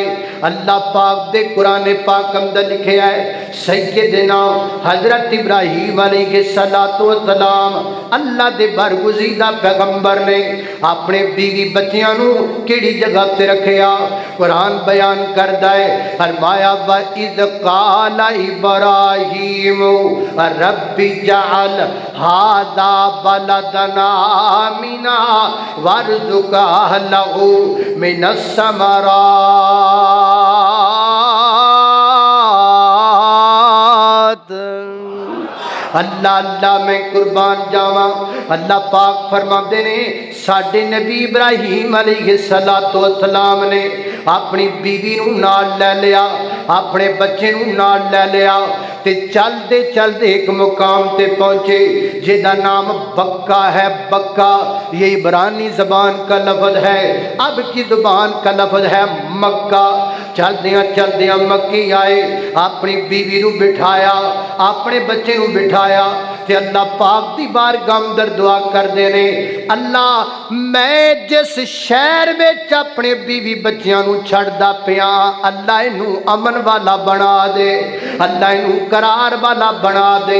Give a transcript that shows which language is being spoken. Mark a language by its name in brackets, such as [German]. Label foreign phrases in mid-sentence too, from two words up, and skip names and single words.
[Punjabi] اللہ پاک دے قرآن پاک اندر لکھے ہے سیدنا حضرت ابراہیم [Arabic] عليه الصلاة والسلام [Punjabi] اللہ دے برگزیدہ پیغمبر نے اپنے بیوی بچیاں نوں کہڑی جگہ تے رکھیا. قرآن بیان کردا ہے، فرمایا [Arabic] وإذ قال إبراهيم رب اجعل هذا بلدا آمنا وارزق أهله من الثمرات. [Punjabi] اللہ اللہ میں قربان جاواں. اللہ پاک فرماتے نے ساڈے نبی ابراہیم علیہ السلام نے اپنی بیوی نوں نال لے لیا، اپنے بچے نوں نال لے لیا تے چلتے چلتے ایک مقام تے پہنچے جس کا نام بکہ ہے. [Urdu] بکہ یہ عبرانی زبان کا لفظ ہے، اب کی زبان کا لفظ ہے مکہ. [Punjabi] چلدیاں چلدیاں مکے آئے، اپنی بیوی نوں بٹھایا، اپنے بچے نوں بٹھایا تے اللہ پاک دی بارگاہ اندر دعا کردے نے، اللہ میں جس شہر وچ اپنے بیوی بچیاں نوں چھڈدا پیا، اللہ اینوں امن والا بنا دے، اللہ اینوں قرار والا بنا دے.